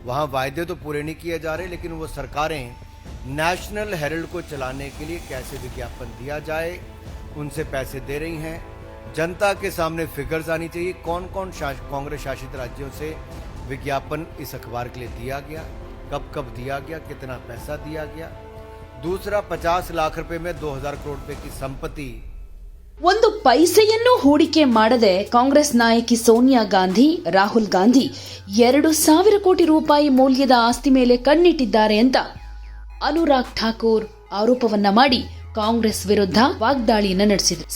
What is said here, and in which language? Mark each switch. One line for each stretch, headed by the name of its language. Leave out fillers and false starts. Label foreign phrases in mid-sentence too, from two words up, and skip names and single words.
Hindi: वहां वायदे तो पूरे नहीं किए जा रहे, लेकिन वो सरकारें नेशनल हेरल्ड को चलाने के लिए कैसे विज्ञापन दिया जाए उनसे पैसे दे रही हैं। जनता के सामने फिगर्स आनी चाहिए, कौन कौन कांग्रेस शासित राज्यों से विज्ञापन इस अखबार के लिए दिया गया, कब कब दिया गया, कितना पैसा दिया गया। दूसरा, 50 लाख रुपए में 2000 करोड़ रुपए की संपत्ति।
Kannada: ಒಂದು ಪೈಸೆಯನ್ನು ಹೂಡಿಕೆ ಮಾಡದೆ ಕಾಂಗ್ರೆಸ್ ನಾಯಕಿ ಸೋನಿಯಾ ಗಾಂಧಿ, ರಾಹುಲ್ ಗಾಂಧಿ 2,000 ಕೋಟಿ ರೂಪಾಯಿ ಮೌಲ್ಯದ ಆಸ್ತಿ ಮೇಲೆ ಕಣ್ಣಿಟ್ಟಿದ್ದಾರೆ ಅಂತ ಅನುರಾಗ್ ಠಾಕೂರ್ ಆರೋಪವನ್ನ ಮಾಡಿ ಕಾಂಗ್ರೆಸ್ ವಿರುದ್ಧ ವಾಗ್ದಾಳಿಯನ್ನ ನಡೆಸಿದ್ರು.